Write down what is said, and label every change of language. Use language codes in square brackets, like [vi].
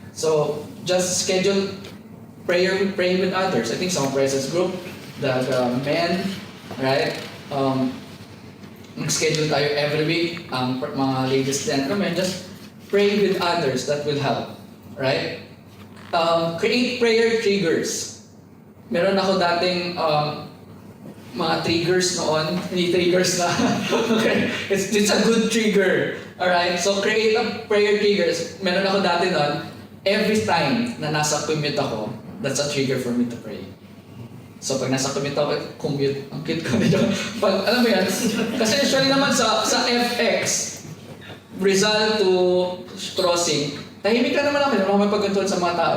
[en] So just schedule praying with others. I think some presence group, the men, right? [tl] Mag-schedule tayo [en] every week. Mga ladies din, just pray with others. That will help, right? Create prayer triggers. [tl] Meron ako dating mga triggers noon. Hindi triggers na. Okay? It's a good trigger. Alright? [en] So create a prayer triggers. [tl] Meron ako dati noon. [en] Every time na nasa commute ako, that's a trigger for me to pray. [tl] So pag nasa commute ako, ang cute ko nito. Pag, alam mo yan, kasi usually naman sa FX, Rizal to crossing, tahimik lang naman ako, hindi ako mapagkantuan sa mga tao.